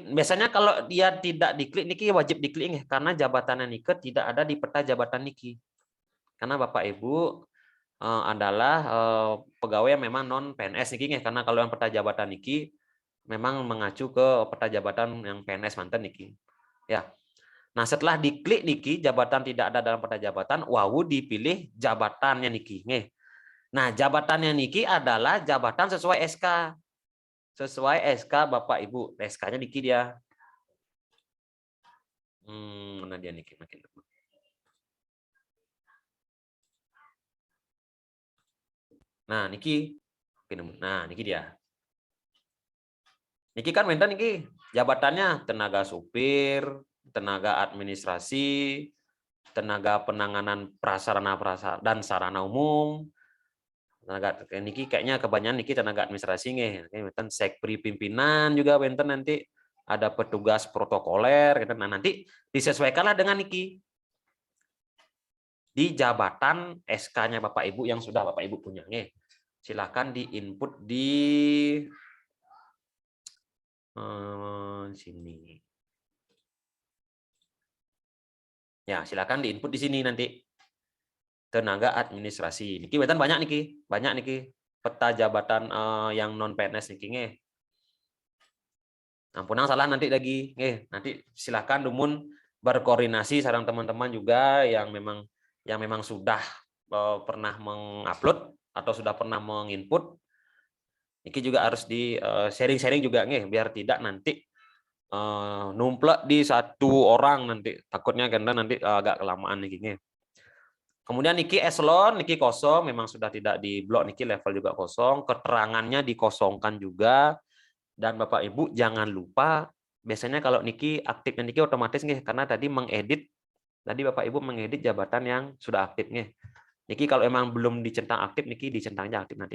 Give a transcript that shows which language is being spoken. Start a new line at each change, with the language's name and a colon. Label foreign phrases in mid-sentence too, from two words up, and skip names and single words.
Indonesian: Biasanya kalau dia tidak diklik niki wajib diklik karena jabatannya niki tidak ada di peta jabatan niki. Karena Bapak Ibu adalah pegawai yang memang non PNS niki karena kalau yang peta jabatan niki memang mengacu ke peta jabatan yang PNS manten niki. Ya. Nah, setelah diklik niki jabatan tidak ada dalam peta jabatan, wawu dipilih jabatannya niki. Nah, jabatannya niki adalah jabatan sesuai SK. Sesuai SK Bapak Ibu. SK-nya niki dia. Mana dia niki makin. Nah, niki. Nah, niki dia. Niki kan minta niki jabatannya tenaga supir, tenaga administrasi, tenaga penanganan prasarana dan sarana umum. Tenaga niki kayaknya kebanyakan niki tenaga administrasi nih. Benten sekpri pimpinan juga benten nanti ada petugas protokoler gitu. Nah, nanti disesuaikanlah dengan niki. Di jabatan SK-nya Bapak Ibu yang sudah Bapak Ibu punya nih. Silakan di-input di sini. Ya, silakan diinput di sini nanti. Tenaga administrasi. Niki wetan banyak niki. Banyak niki peta jabatan yang non PNS niki Ampunang salah nanti lagi. Nanti silakan dumun berkoordinasi sareng teman-teman juga yang memang sudah pernah mengupload atau sudah pernah menginput. Niki juga harus di sharing-sharing juga biar tidak nanti numplek di satu orang nanti, takutnya karena nanti agak kelamaan nih. Kemudian niki eselon, niki kosong, memang sudah tidak diblok, niki level juga kosong, keterangannya dikosongkan juga. Dan Bapak Ibu jangan lupa, biasanya kalau niki aktifnya niki otomatis nih, karena tadi mengedit, tadi Bapak Ibu mengedit jabatan yang sudah aktif nih. Niki kalau emang belum dicentang aktif, niki dicentangnya aktif nanti.